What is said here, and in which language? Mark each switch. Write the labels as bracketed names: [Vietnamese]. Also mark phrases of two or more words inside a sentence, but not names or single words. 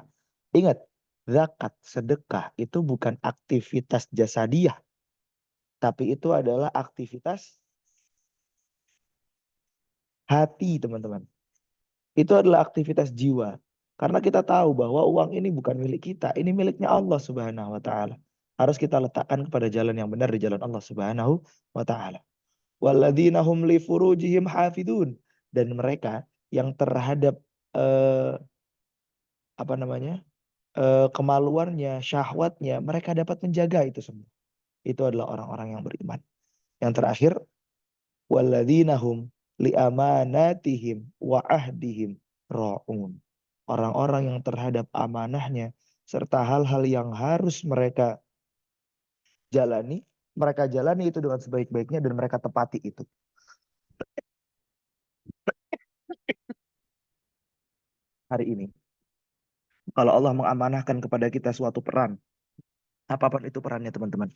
[Indonesian] Ingat, zakat, sedekah itu bukan aktivitas jasadiah, tapi itu adalah aktivitas hati, teman-teman. Itu adalah aktivitas jiwa. Karena kita tahu bahwa uang ini bukan milik kita, ini miliknya Allah [Arabic] سبحانه وتعالى. [Indonesian] Harus kita letakkan kepada jalan yang benar di jalan Allah [Arabic] سبحانه وتعالى. والذين هم لفروجهم حافظون, [Indonesian] dan mereka yang terhadap kemaluannya, syahwatnya, mereka dapat menjaga itu semua. Itu adalah orang-orang yang beriman. Yang terakhir, [Arabic] والذين هم لأماناتهم وعهدهم راعون. [Indonesian] Orang-orang yang terhadap amanahnya serta hal-hal yang harus mereka jalani itu dengan sebaik-baiknya dan mereka tepati itu. Hari ini Kalau Allah mengamanahkan kepada kita suatu peran, apapun itu perannya teman-teman.